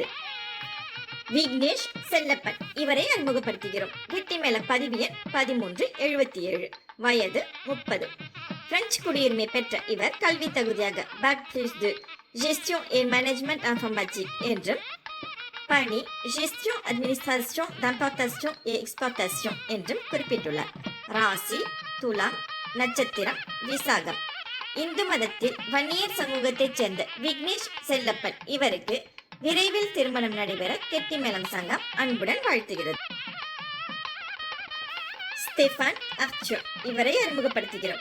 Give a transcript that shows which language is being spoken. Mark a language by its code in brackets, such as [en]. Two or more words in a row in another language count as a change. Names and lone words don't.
[ta] விக்னேஷ் செல்லப்பன் இவரை அறிமுகப்படுத்துகிறோம். கெட்டிமேள பதிவு எண் 1377, வயது 30. பிரெஞ்சு குடியுரிமை பெற்ற இவர் கல்வி தகுதியாக [fr] Bac plus 2 gestion et management informatique [ta] என்றும் பணி [fr] gestion administration d'importation et exportation [ta] என்றும் குறிப்பிட்டுள்ளார். ராசி துலாம், நட்சத்திரம் விசாகம். இந்து மதத்தில் வன்னியர் சமூகத்தைச் சேர்ந்த விக்னேஷ் செல்லப்பன் இவருக்கு விரைவில் திருமணம் நடைபெற கெட்டிமேளம் சங்கம் அன்புடன் வாழ்த்துகிறது. ஸ்டெஃபான் ஆர்ச்சர் இவரை அறிமுகப்படுத்துகிறோம்.